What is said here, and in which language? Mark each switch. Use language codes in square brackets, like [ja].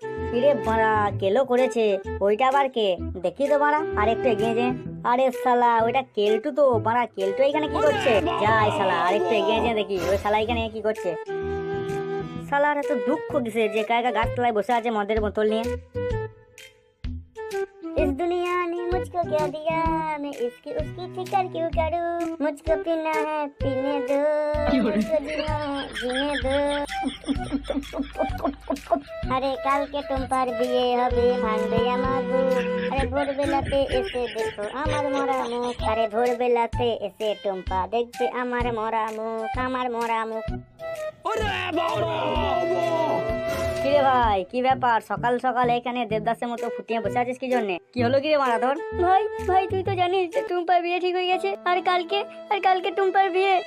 [bn] কিরে মারা, কেলো করেছে ওইটা আবার কে? দেখি তো মারা, আর একটু এগিয়ে যে। আরে শালা, ওইটা কেলটু তো মারা। কেলটু এখানে কি করছে? যাই শালা, আর একটু এগিয়ে যে দেখি ওই শালা এখানে কি করছে। শালার এত দুঃখ কিসে যে একা একা গাছ তলায় বসে আছে মদের বোতল নিয়ে। [hi] इस दुनिया ने मुझको क्या दिया, मैं इसकी उसकी फिक्र क्यों करूं। मुझको पीना है पीने दो, मुझको जीना है जीने दो। [bn] अरे कल के तुम पर बिये হবে ভাঙবে আমার বুক। আরে ভোরবেলাতে এসে দেখো আমার মরা মুখ। আরে ভোরবেলাতে এসে টুম্পা দেখবে আমার মরা মুখ, আমার মরা মুখ। কিরে ভাই, কি ব্যাপার সকাল সকাল এখানে দেবদাসের মতো ফুটিয়ে বসে আছিস কি জন্য? কি হলো কিরে মারা ধর? ভাই ভাই তুই তো জানিস যে টুম্পার বিয়ে ঠিক হয়ে গেছে, আর কালকে টুম্পার বিয়ে।